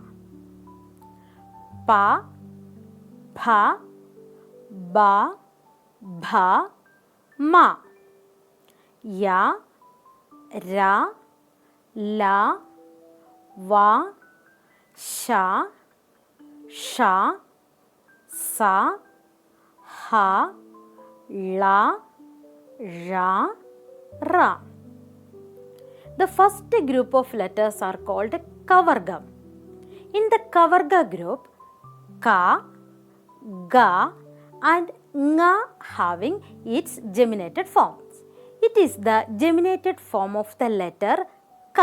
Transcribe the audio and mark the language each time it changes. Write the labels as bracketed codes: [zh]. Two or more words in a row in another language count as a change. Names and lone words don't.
[ml] പ, ഫ, ബ, ഭ, മ, യ, ര, ല, വ, ശ, ഷ, സ, ഹ, ള, ര, റ. [en] The first group of letters are called kavargam. In the kavarga group, [ml] ക, ഗ [en] and nga having its geminated forms. It is the geminated form of the letter ka.